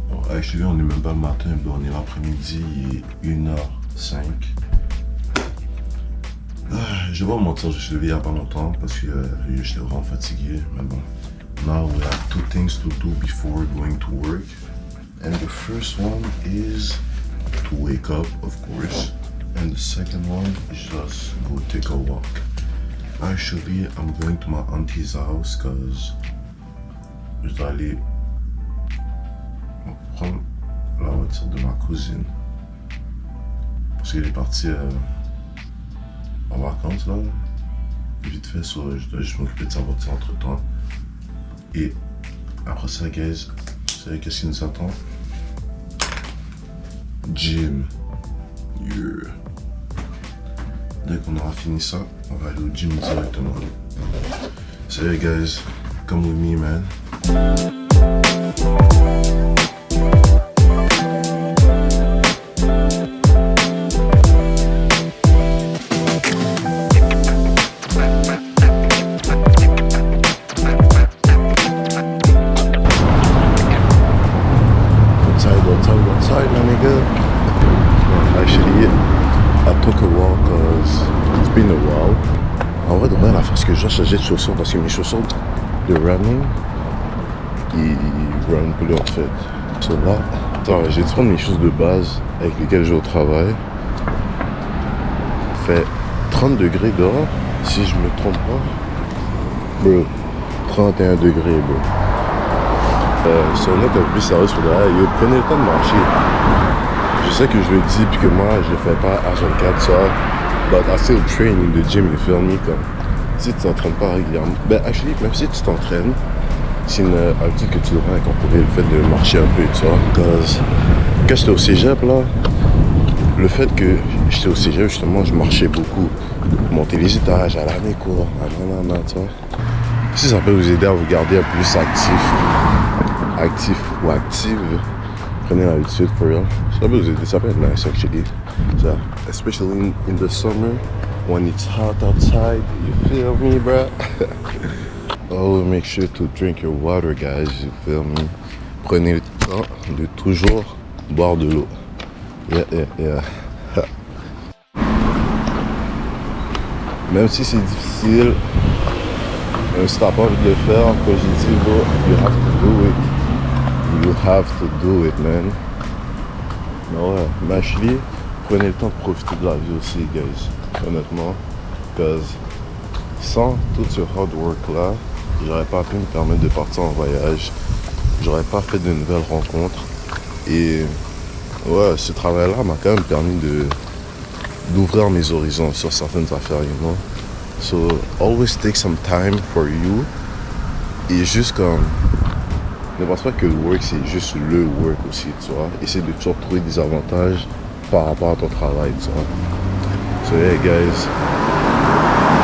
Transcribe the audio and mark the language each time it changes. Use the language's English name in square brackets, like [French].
[French] Actually, on est même pas le matin, on est l'après-midi, il est 1h05. Je vais pas mentir, je suis levé il y a pas longtemps parce que j'étais vraiment fatigué, mais bon. [English] Now we have two things to do before going to work. And the first one is to wake up, of course. And the second one is just go take a walk. Actually, I'm going to my auntie's house because [French] je dois aller prendre la voiture de ma cousine. Parce qu'elle est partie en vacances là. Vite fait, je dois juste m'occuper de sa voiture entre temps. Et après ça, guys, vous savez qu'est-ce qui nous attend? Gym. Yeah. Dès qu'on aura fini ça, on va aller au gym directement. [English] So yeah, guys, come with me, man. Outside, my nigga. Actually, I took a walk cause it's been a while. [French] En vrai, de vrai, la force que j'ai changé de chaussures parce que mes chaussures de running, ils run plus en fait. So là, attends, j'ai dû prendre mes choses de base avec lesquelles je vais au travail. Il fait 30 degrés dehors, si je me trompe pas. Bro, 31 degrés, bro. Si on est un peu plus sérieux sur derrière, prenez le temps de marcher. Je sais que je le dis puis que moi je le fais pas à 24 ça, [English] but I still train in the gym, you feel me, [French] comme si tu t'entraînes pas régulièrement. Ben actually, même si tu t'entraînes, c'est une habitude que tu devrais incorporer, le fait de marcher un peu et tout ça. Cause quand j'étais au cégep là, le fait que j'étais au cégep justement, je marchais beaucoup. Monter les étages, aller à mes cours, nanana, tu vois. Si ça peut vous aider à vous garder un peu plus actif ou active, prenez l'habitude [English] for real. [French] Ça peut être nice actually. [English] So, especially in the summer when it's hot outside, you feel me, bro? Oh, make sure to drink your water, guys, you feel me? [French] Prenez le temps de toujours boire de l'eau. Yeah. Même si c'est difficile, même si t'as pas envie de le faire, comme j'ai dit, bro, [English] you have to do it. You have to do it, man. [French] Mais ouais, mais actually, prenez le temps de profiter de la vie aussi, guys. Honnêtement. Cause sans tout ce hard work là, j'aurais pas pu me permettre de partir en voyage. J'aurais pas fait de nouvelles rencontres. Et ouais, ce travail là m'a quand même permis d'ouvrir mes horizons sur certaines affaires, you know. [English] So, always take some time for you. [French] Et juste comme ne pense pas que le work c'est juste le work aussi, tu vois. Essaye de toujours trouver des avantages par rapport à ton travail, tu vois. [English] So yeah, guys.